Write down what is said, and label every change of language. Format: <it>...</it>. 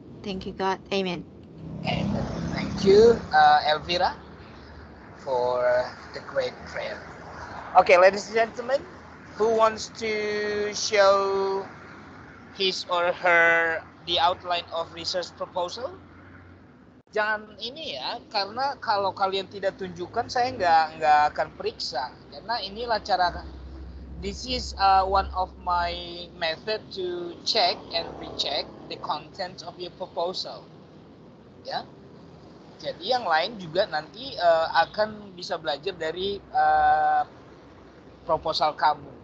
<en>Thank you, God. Amen. And thank you, Elvira, for the great prayer. Okay, ladies and gentlemen, who wants to show his or her the outline of research proposal?</en> <id>Jangan ini ya, karena kalau kalian tidak tunjukkan, saya nggak akan periksa. Karena inilah cara.</id> <en>This is one of my method to check and recheck the content of your proposal.</en> <id>Ya, jadi yang lain juga nanti akan bisa belajar dari proposal kamu.</id>